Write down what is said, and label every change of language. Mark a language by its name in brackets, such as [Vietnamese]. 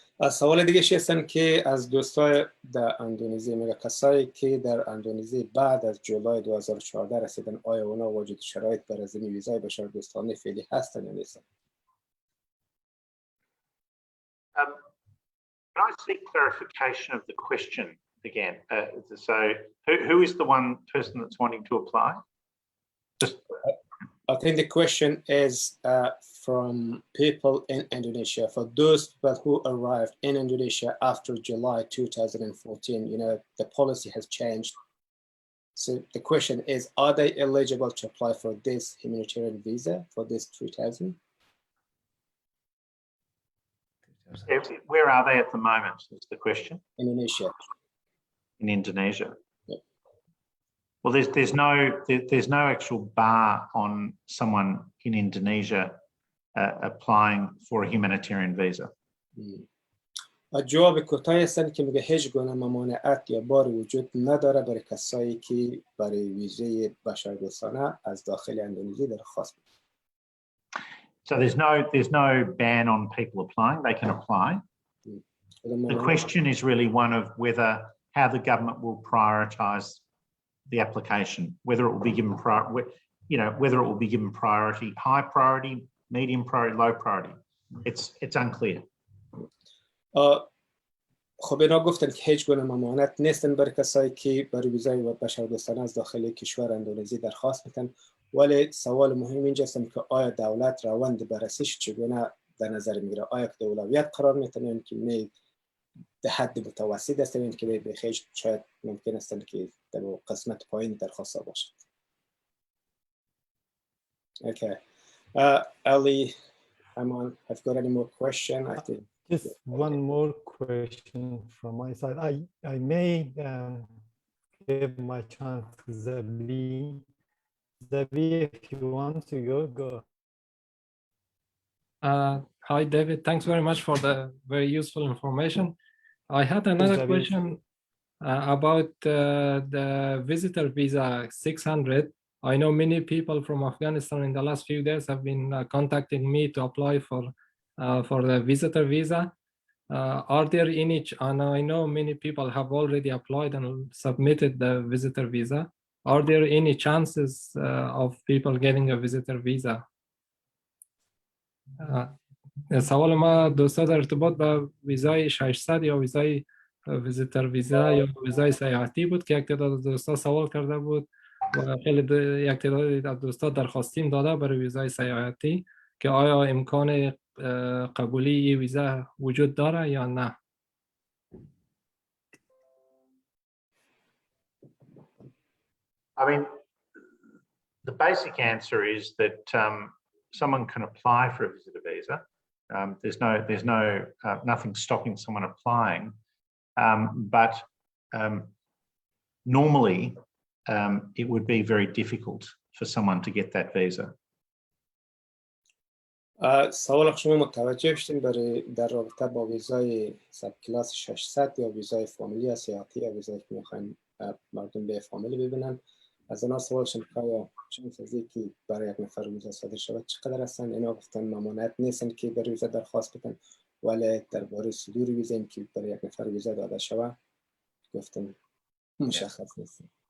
[Persian] سوال دیگه هستن که از دوستای در اندونزی، میگه کسایی که در اندونزی بعد از جولای 2014 رسیدن آیا اونا وجود شرایط برای زمین ویزای بشردوستانه فعلی هستن یا نیستن؟ [English] Can I seek clarification of the question again? So who is the one person that's wanting to apply? I think the question is from people in Indonesia. For those people who arrived in Indonesia after July 2014, you know, the policy has changed. So the question is, are they eligible to apply for this humanitarian visa, for this 3,000? Where are they at the moment is the question. Indonesia. In Indonesia. Yep. Well, there's no actual bar on someone in Indonesia applying for a humanitarian visa. [Persian] جواب کوتاه هستن که میگه هیچ گونه ممانعت یا بار وجود نداره برای کسایی که برای ویزه بشردوستانه از داخل اندونزی درخواست بدن. [English] So there's no ban on people applying. They can apply. The question is really one of whether how the government will prioritise the application, whether it will be given whether it will be given priority, high priority, medium priority, low priority. It's unclear. [Persian] خب اینا گفتن که هیچ گونه ممانعت نیستن برای کسایی که برای ویزای بشردوستانه از داخل کشور اندونزی درخواست میتن، ولی سوال مهم اینجا است که آیا دولت روند بررسیش چگونه در نظر میگیره؟ آیا که اولویت قرار میتونه که نه به حد متوسط است که به خیلی شاید ممکن است که در قسمت پایین درخواست باشد. [English] Okay. Ali, Aman, have you got any more question? I think just one more question from my side. I may give my chance to Zabi. Zabi, if you want to go. Hi, David. Thanks very much for the very useful information. I had another question about the visitor visa 600. I know many people from Afghanistan in the last few days have been contacting me to apply for the visitor visa. Are there any, and I know many people have already applied and submitted the visitor visa. Are there any chances of people getting a visitor visa? [Persian] سوال ما دوستا در ارتباط با ویزای 600 یا ویزای ویزیتر ویزا یا ویزای سیاحتی بود که یک تعداد دوستا سوال کرده بود و خیلی یک تعداد از دوستا درخواستیم داده برای ویزای سیاحتی که آیا امکان قبولی ویزا وجود داره یا نه. [English] I mean, the basic answer is that someone can apply for a visitor visa. There's nothing stopping someone applying, but normally it would be very difficult for someone to get that visa. [Persian] سوال شما متوجه شدین برای در رابطه با ویزای سب کلاس 600 یا ویزای فامیلی سیاحتی یا ویزایی که میخواین مردم به فامیلی ببینن، از اونا سوال شد که آیا شانس از اینکه برای یک نفر ویزا صادر شود چقدر هستن؟ اینا گفتن ممانعت نیستن که برای ویزا درخواست بدن، ولی درباره صدور ویزا این که برای یک نفر ویزا داده شود گفتن مشخص نیست.